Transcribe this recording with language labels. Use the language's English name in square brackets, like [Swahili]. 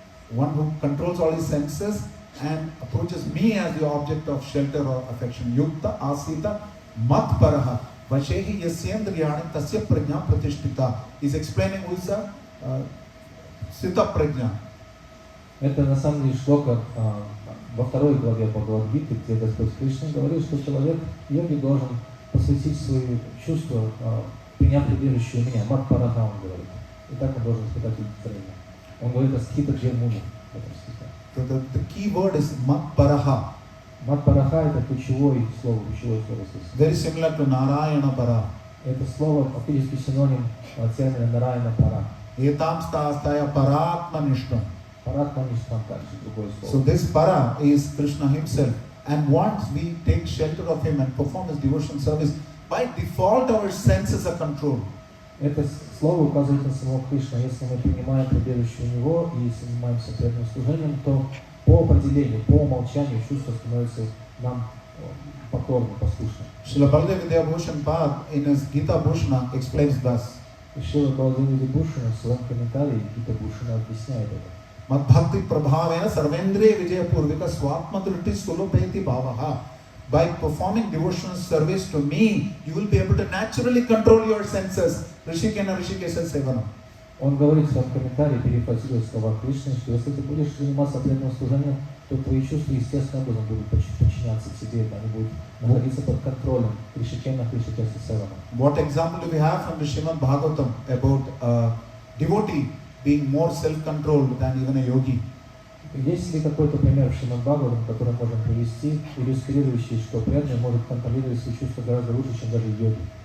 [English] One who controls all his senses and approaches me as the object of shelter or affection. [Sanskrit] Yukta Asita Matparaha. Vashehi Yasyendriyani Tasya Prajna Pratishtita. [English] He's explaining who is a Sita Prajna. [Russian] Это на самом деле шлока во второй главе Бхагавад-гиты, где Господь Кришна говорит, что человек, йоги, должен посвятить свои чувства, приняв прибежище у меня. Мат-параха, он говорит. И так он должен испытать удовлетворение. Он говорит о скита-джермуне в этом стихе. [English] The key word is Matparaha. [Russian] Мат-параха это ключевое слово здесь. [English] Very similar to Narayana Para. [Russian] Это слово фактически синоним термина Нараяна Пара. [Sanskrit] Etam stastaya paratmanishtam. [Russian] Паратманишtam также другое слово. [English] So this para is Krishna himself. And once we take shelter of him and perform his devotion service, by default our senses are controlled. [Russian] Это слово указывает на самого Кришну. Если мы принимаем прибежище у Него и занимаемся преданным служением, то по определению, по умолчанию чувства становятся нам покорны, послушны. [English] Srila Baladev Vidyabhushan Pad in his Gita Bhushana explains thus. [Russian] И Шрила Баладева Видябхушана в своем комментарии Гита Бхушана объясняет это. [Sanskrit] Mad bhakti prabhavena sarvendriya vijaya purvika swatmadriti sulopeti bhavaha. [English] By performing devotional service to me, you will be able to naturally control your senses. [Sanskrit] Rishikena Rishikesha Sevana. [Russian] Он говорит в своем комментарии, перефразируя слова Кришны, что если ты будешь заниматься преданным служением, то твои чувства естественным образом будут подчиняться тебе, они будут находиться под контролем. [Sanskrit] Ришикена Ришикеша Севана. [English] What example do we have from the Srimad Bhagavatam about devotee being more self-controlled than even a yogi? [Russian] Есть ли какой-то пример в Шримад Бхагаватам, который можем привести, иллюстрирующий, что преданный может контролировать свои чувства гораздо лучше, чем даже йоги?